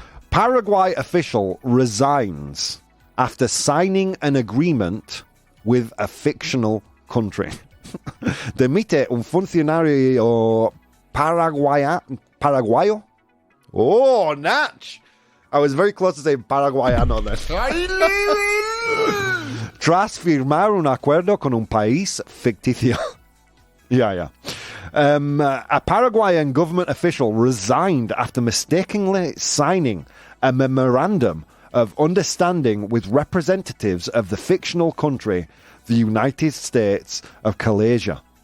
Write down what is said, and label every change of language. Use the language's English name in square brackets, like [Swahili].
[English] Paraguay official resigns after signing an agreement with a fictional country. [Spanish] Demite un funcionario paraguayo. [English] Oh, Natch! I was very close to saying paraguayano then. [Spanish] Tras firmar un acuerdo con un país ficticio. [English] Yeah. A Paraguayan government official resigned after mistakenly signing a memorandum of understanding with representatives of the fictional country, the United States of Malaysia.